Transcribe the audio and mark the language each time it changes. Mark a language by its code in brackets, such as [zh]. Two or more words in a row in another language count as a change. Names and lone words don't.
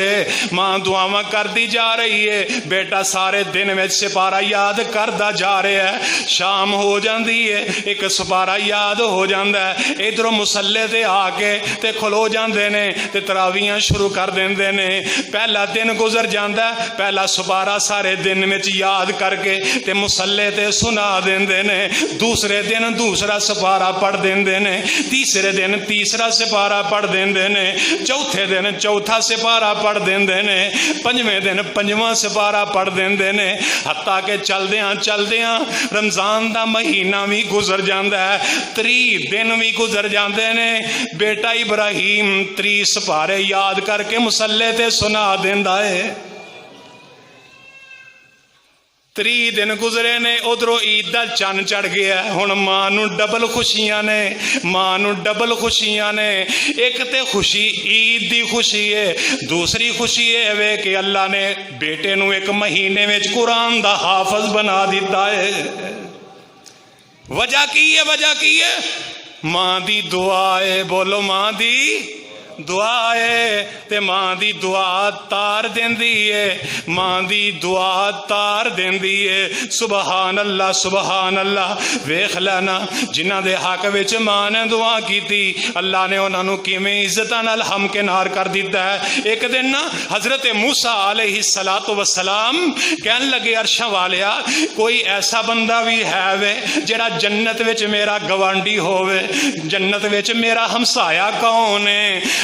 [pa] ماں دعاواں کر دی جا رہی ہے، بیٹا سارے دن میں سپارہ یاد کردا جا رہا ہے۔ شام ہو جاندی ہے، ایک سپارہ یاد ہو جاندا ہے، ادھروں مصلی تے آ کے تے کھلو جاندے نے تے تراویاں شروع کر دیندے نے۔ پہلا دن گزر جاندا ہے، پہلا سپارہ سارے دن میں یاد کر کے تے مصلی تے سنا دیندے نے۔ دوسرے دن دوسرا سپارہ پڑھ دیندے نے، تیسرے دن تیسرا سپارہ پڑھ دیندے نے، چوتھے دن چوتھا سپارہ پڑھ دیندے نے، پنجویں دن پنجواں سپارہ پڑھ دیندے نے، حتیٰ کہ چلدیاں رمضان دا مہینہ بھی گزر جاندا ہے، 30 دن بھی گزر جاندے نے۔ بیٹا ابراہیم 30 سپارے یاد کر کے مصلی تے سنا دیندا ہے۔ 30 دن گزرے نے، ادھروں عید دا چن چڑھ گیا. ہن ماں نوں ڈبل خوشیاں نے، ماں نوں ڈبل خوشیاں نے. ایک تے خوشی عید دی خوشی ہے، دوسری خوشی یہ وے کہ اللہ نے بیٹے نوں ایک مہینے میں قرآن دا حافظ بنا دتا ہے. وجہ کی ہے؟ وجہ کی ہے؟ ماں دی دعا ہے. بولو ماں دی دعا ہے. تے ماں دی دعا تار دیندی ہے، ماں دی دعا تار دیندی ہے. [ar] سبحان الله، سبحان الله. [pa] ویکھ لینا جنہاں دے حق وچ ماں نے دعا کیتی، اللہ نے انہاں نوں کویں عزتاں نال ہمکنار کر دتا ہے. ایک دن نا حضرت موسیٰ [ar] عليه الصلاة والسلام [pa] کہن لگے، عرشاں والیا کوئی ایسا بندہ بھی ہے وے جیڑا جنت وچ میرا گوانڈی ہووے، جنت وچ میرا ہمسایہ کون ہے?